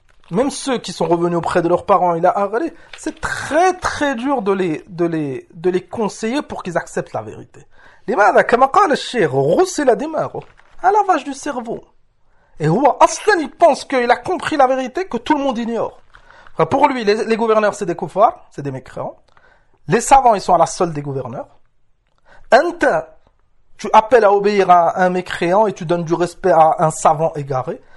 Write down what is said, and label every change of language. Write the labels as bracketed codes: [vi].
[fr] Même ceux qui sont revenus auprès de leurs parents, il a arrêté. C'est très très dur de les conseiller pour qu'ils acceptent la vérité. [ar] لماذا كما قال الشيخ غسل دماغه. [fr] À lavage du cerveau. Et [ar] Houa Aslan, [fr] il pense qu'il a compris la vérité que tout le monde ignore. Enfin, pour lui, les gouverneurs, c'est des koufars, c'est des mécréants. Les savants, ils sont à la solde des gouverneurs. Anta, tu appelles à obéir à un mécréant et tu donnes du respect à un savant égaré.